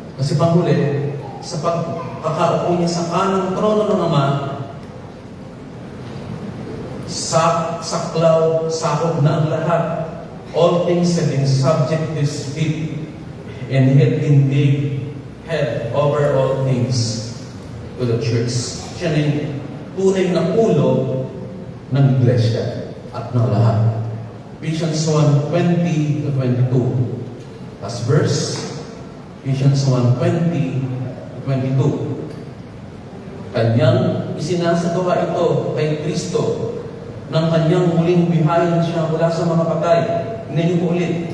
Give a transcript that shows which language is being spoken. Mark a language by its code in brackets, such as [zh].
[tl] Kasi panghuli, sa pagkakaupo niya sa kanang trono ng Ama, saklaw, sakop na ang lahat. [en] All things have been subject to His feet, and He had been made head over all things to the church. [tl] Siya na yung tunay na ulo ng iglesia at ng lahat. [en] Ephesians 1:20-22. Last verse, Ephesians 1:20-22. [tl] Kanyang isinasagawa ito kay Kristo ng kanyang muling bihayin siya mula sa mga patay. Hindi niyo po ulit.